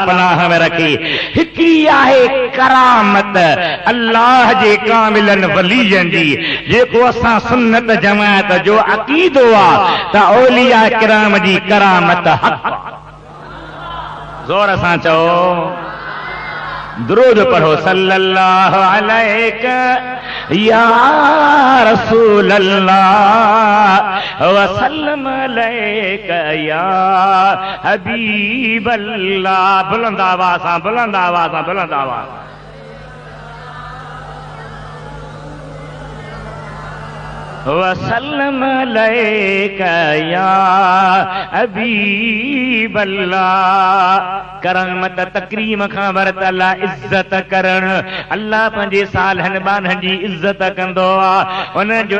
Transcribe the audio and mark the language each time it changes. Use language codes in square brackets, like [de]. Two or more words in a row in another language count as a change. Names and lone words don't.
[sd] पनाह में रखे हिकिड़ी आहे करामत अल्लाह जे कामिलन वलीयनि जी जेको असां सुन्नत जमात जो अक़ीदो आहे त औलिया किराम जी करामत हक़ जोर सां चओ दुरूद पढ़ो [ar] صلى الله عليك يا رسول الله وسلم عليك يا حبيب الله [sd] बुलंद आवाज़ सां बुलंद आवाज़ सां बुलंद आवाज़ [ar] وسلم عليك يا حبيب الله [sd] करामत तकरीम खां वरतल इज्जत करण अल्लाह पंहिंजे सालहनि ॿारनि जी इज्जत कंदो आहे उन्हनि जो